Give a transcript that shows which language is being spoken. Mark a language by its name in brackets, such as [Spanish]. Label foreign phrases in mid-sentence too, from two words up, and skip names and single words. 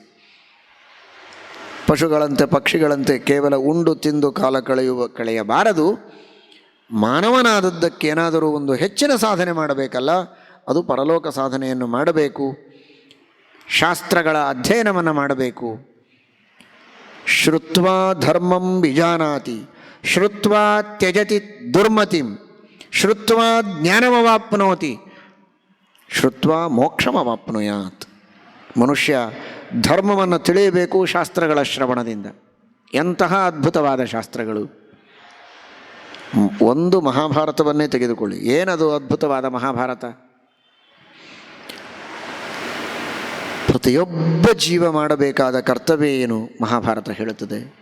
[Kannada] ಪಶುಗಳಂತೆ ಪಕ್ಷಿಗಳಂತೆ ಕೇವಲ ಉಂಡು ತಿಂದು ಕಾಲ ಕಳೆಯಬಾರದು. ಮಾನವನಾದದ್ದಕ್ಕೇನಾದರೂ ಒಂದು ಹೆಚ್ಚಿನ ಸಾಧನೆ ಮಾಡಬೇಕಲ್ಲ, ಅದು ಪರಲೋಕ ಸಾಧನೆಯನ್ನು ಮಾಡಬೇಕು, ಶಾಸ್ತ್ರಗಳ ಅಧ್ಯಯನವನ್ನು ಮಾಡಬೇಕು. [Sanskrit] ಶ್ರುತ್ವಾ ಧರ್ಮಂ ವಿಜಾನಾತಿ ಶ್ರುತ್ವಾ ತ್ಯಜತಿ ದುರ್ಮತಿಂ ಶ್ರುತ್ವಾ ಜ್ಞಾನಮವಾಪ್ನೋತಿ ಶ್ರುತ್ವಾ ಮೋಕ್ಷಮವಾಪ್ನುಯಾತ್. [Kannada] ಮನುಷ್ಯ ಧರ್ಮವನ್ನು ತಿಳಿಯಬೇಕು ಶಾಸ್ತ್ರಗಳ ಶ್ರವಣದಿಂದ. ಎಂತಹ ಅದ್ಭುತವಾದ ಶಾಸ್ತ್ರಗಳು! ಒಂದು ಮಹಾಭಾರತವನ್ನೇ ತೆಗೆದುಕೊಳ್ಳಿ. ಏನದು ಅದ್ಭುತವಾದ ಮಹಾಭಾರತ? ಪ್ರತಿಯೊಬ್ಬ ಜೀವ ಮಾಡಬೇಕಾದ ಕರ್ತವ್ಯ ಏನು ಮಹಾಭಾರತ ಹೇಳುತ್ತದೆ.